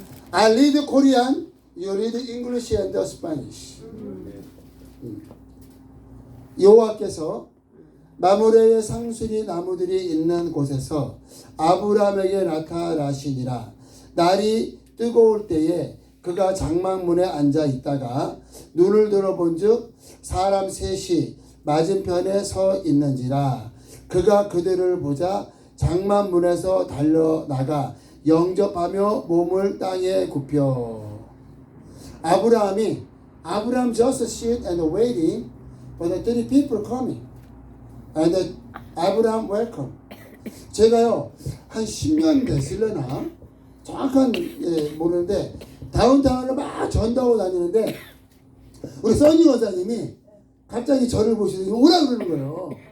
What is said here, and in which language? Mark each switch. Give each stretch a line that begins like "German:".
English: I read Korean, you read English and Spanish.
Korean: 여호와께서 마므레의 상수리 나무들이 있는 곳에서 아브라함에게 나타나시니라. 날이 뜨거울 때에 그가 장막문에 앉아 있다가 눈을 들어본즉 사람 셋이 맞은편에 서 있는지라. 그가 그들을 보자 장막문에서 달려나가 영접하며 몸을 땅에 굽혀.
English: 아브라함 just sit and waiting for the 30 people coming. And Abraham welcome.
Korean: 제가요 한 10년 됐을려나 정확한 모르는데 다운타운을 막 전도하고 다니는데 우리 써니 원사님이 갑자기 저를 보시더니 오라 그러는 거예요.